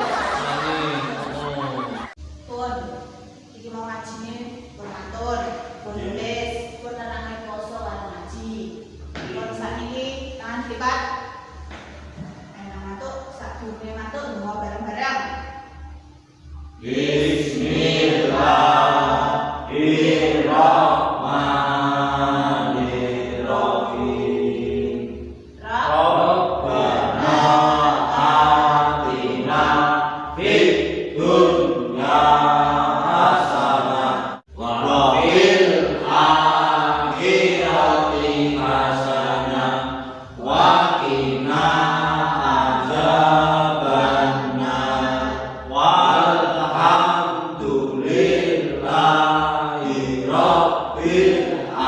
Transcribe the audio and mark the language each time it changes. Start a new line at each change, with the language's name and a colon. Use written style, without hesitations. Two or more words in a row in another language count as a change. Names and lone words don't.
Javanese: Pun, iki mau ngajine pun matur, pun nulis, pun nerangke poso karo ngaji. Pun sakniki tangan lipat. Enak matuk, sadurunge matuk lunga bareng-bareng.
Arabic: Bismillahirrahmanirrahim. ربنا آتنا في الدنيا حسنة وفي الآخرة حسنة وقنا عذاب النار والحمد لله رب